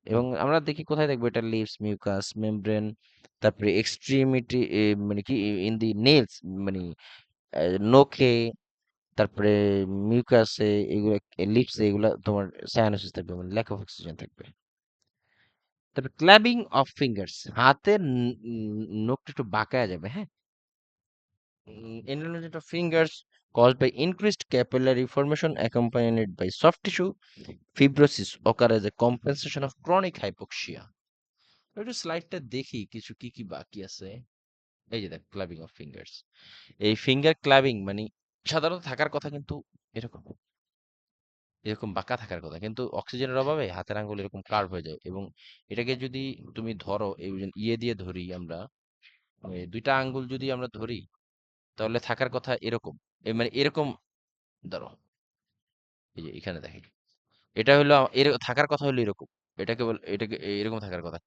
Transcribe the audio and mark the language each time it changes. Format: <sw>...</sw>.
<bn>এবং আমরা দেখি কোথায় দেখবো এটা, লিপস, মিউকাস মেমব্রেন, তারপরে এক্সট্রিমিটি, মানে কি</bn> <en>in the nails,</en> <bn>মানে নখে, তারপরে মিউকাসে, এগুলো লিপসে, এগুলো তোমার সায়ানোসিস থাকবে, মানে</bn> <en>lack of oxygen</en> <bn>থাকবে। তারপরে ক্ল্যাবিং অফ ফিঙ্গার্স, হাতের নখটা একটু বাঁকায়া যাবে, হ্যাঁ।</bn> <en>Enlargement of fingers caused by increased capillary formation accompanied by soft tissue fibrosis occur as a compensation of chronic hypoxia.</en> <bn>একটু স্লাইডটা দেখি কিছু কি কি বাকি আছে। এই যে দেখ ক্লাবিং অফ ফিঙ্গার্স, এই ফিঙ্গার ক্লাবিং মানে সাধারণত থাকার কথা কিন্তু এরকম, এরকম বাঁকা থাকার কথা, কিন্তু অক্সিজেনের অভাবে হাতের আঙ্গুল এরকম কার্ভ হয়ে যায়। এবং এটাকে যদি তুমি ধরো, এই যে ইয়ে দিয়ে ধরি আমরা, এই দুইটা আঙ্গুল যদি আমরা ধরি, তাহলে থাকার কথা এরকম, মানে এরকম ধরো, এই যে এখানে দেখে, এটা হলো এর থাকার কথা হলো এরকম, এটাকে এটাকে এরকম থাকার কথা।</bn>